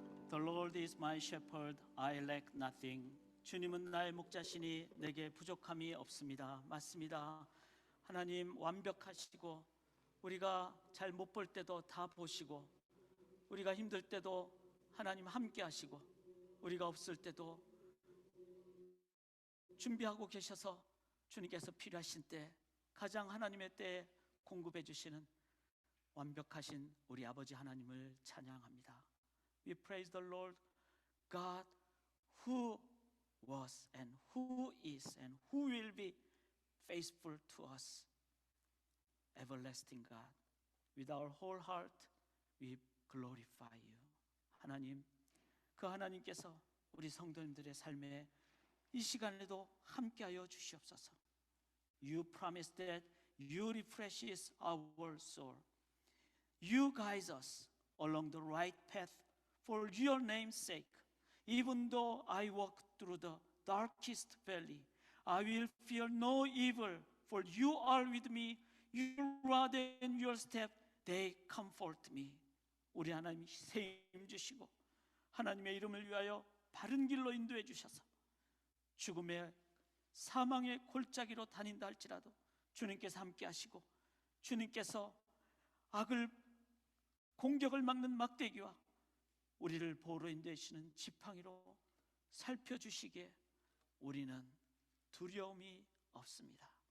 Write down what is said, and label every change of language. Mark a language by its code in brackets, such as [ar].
[en] The Lord is my shepherd, I lack nothing. [ko] 주님은 나의 목자시니 내게 부족함이 없습니다. 맞습니다. 하나님 완벽하시고 우리가 잘 못 볼 때도 다 보시고, 우리가 힘들 때도 하나님 함께 하시고, 우리가 없을 때도 준비하고 계셔서 주님께서 필요하신 때 가장 하나님의 때에 공급해 주시는 완벽하신 우리 아버지 하나님을 찬양합니다. [en] We praise the Lord God who was and who is and who will be faithful to us. Everlasting God, with our whole heart we glorify you. [ko] 하나님, 그 하나님께서 우리 성도님들의 삶에 이 시간에도 함께하여 주시옵소서. [en] You promise that you refreshes our soul. You guide us along the right path for your name's sake. Even though I walk through the darkest valley, I will fear no evil, for you are with me. Your rod and your staff, they comfort me. [ko] 우리 하나님이 새 힘 주시고 하나님의 이름을 위하여 바른 길로 인도해 주셔서 죽음의 사망의 골짜기로 다닌다 할지라도 주님께서 함께 하시고, 주님께서 악을 공격을 막는 막대기와 우리를 보호로 인도하시는 지팡이로 살펴주시기에 우리는 두려움이 없습니다.